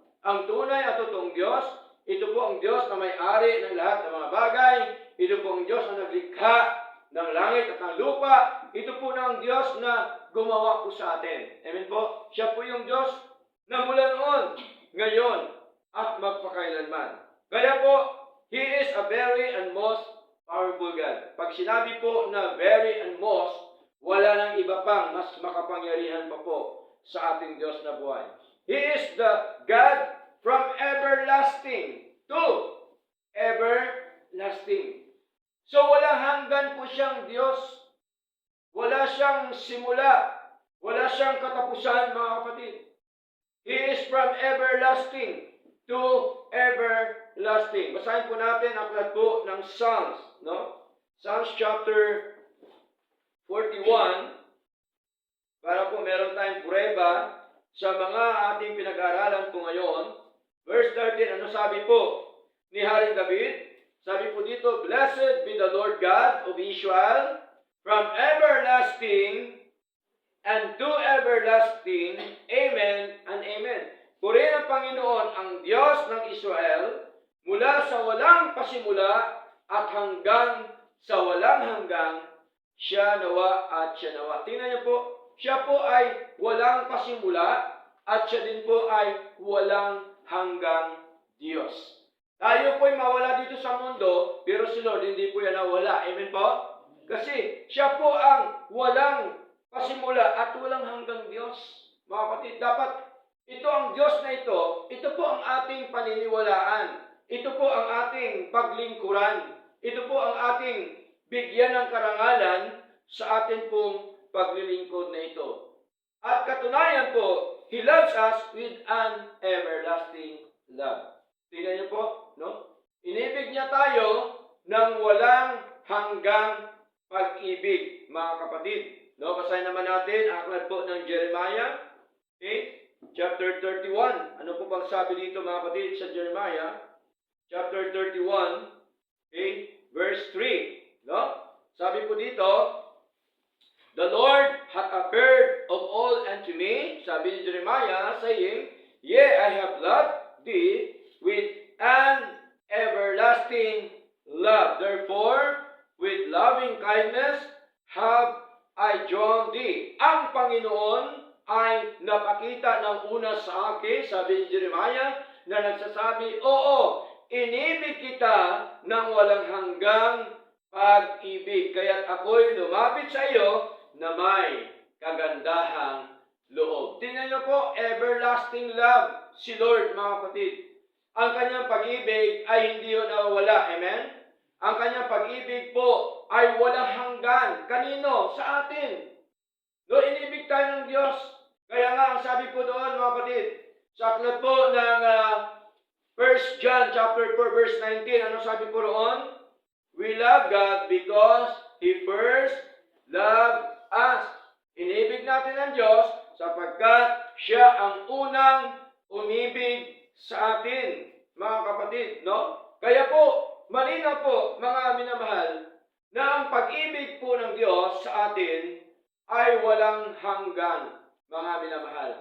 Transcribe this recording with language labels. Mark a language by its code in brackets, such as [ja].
[tl] Ang tunay at totoong Diyos, ito po ang Diyos na may-ari ng lahat ng mga bagay. Ito po ang Diyos na naglikha ng langit at ng lupa. Ito po na ang Diyos na gumawa po sa atin. Amen po? Siya po yung Diyos na mula noon ngayon, at magpakailanman. Kaya po, [en] He is a very and most powerful God. [tl] Pag sinabi po na [en] very and most, [tl] wala nang iba pang mas makapangyarihan pa po sa ating Diyos na buhay. [en] He is the God from everlasting to everlasting. [tl] So walang hanggan po siyang Diyos. Wala siyang simula. Wala siyang katapusan, mga kapatid. [en] He is from everlasting to everlasting. [tl] Basahin po natin ang aklat po ng Psalms, no? Psalms chapter 41, para po meron tayong prueba sa mga ating pinag-aaralan po ngayon. Verse 13, ano sabi po ni Haring David? Sabi po dito, [en] Blessed be the Lord God of Israel, from everlasting and to everlasting. Amen and amen. [tl] Purihin ang Panginoon ang Diyos ng Israel mula sa walang pasimula at hanggang sa walang hanggang, siya nawa at siya nawa. Tingnan niyo po, siya po ay walang pasimula at siya din po ay walang hanggang Diyos. Tayo po ay mawala dito sa mundo, pero si Lord hindi po yan nawala. Amen po? Kasi siya po ang walang pasimula at walang hanggang Diyos. Mga kapatid, dapat ito ang Diyos na ito po ang ating paniniwalaan. Ito po ang ating paglingkuran. Ito po ang ating bigyan ng karangalan sa atin pong paglilingkod na ito. At katunayan po, [en] He loves us with an everlasting love. [tl] Tingnan niyo po, no? Inibig niya tayo ng walang hanggang pag-ibig, mga kapatid. No, basahin naman natin ang aklat po ng Jeremiah, okay? Chapter 31. Ano po bang sabi dito, mga kapatid, sa Jeremiah? Chapter 31, okay? Verse 3. No? Sabi po dito, [en] The Lord hath appeared of old unto me, [tl] sabi ni Jeremiah, [en] saying, Yea, I have loved thee with an everlasting love. Therefore, with loving kindness have I drawn thee. [tl] Ang Panginoon ay napakita ng una sa akin, sabi ni Jeremiah, na nagsasabi, Oo, inibig kita ng walang hanggang pag-ibig. Kaya't ako'y lumapit sa iyo na may kagandahang loob. Tingnan niyo po, [en] everlasting love [tl] si Lord, mga kapatid. Ang kanyang pag-ibig ay hindi yun nawawala. Amen? Ang kanyang pag-ibig po ay walang hanggan. Kanino? Sa atin. No, inibig tayo ng Diyos. Kaya nga, ang sabi po doon, mga kapatid, sa aklat po ng 1 John chapter 4, verse 19, ano sabi po roon? [en] We love God because He first loved us. [tl] Inibig natin ang Diyos sapagkat Siya ang unang umibig sa atin, mga kapatid, no? Kaya po, malinaw po, mga minamahal, na ang pag-ibig po ng Diyos sa atin ay walang hanggan, mga minamahal.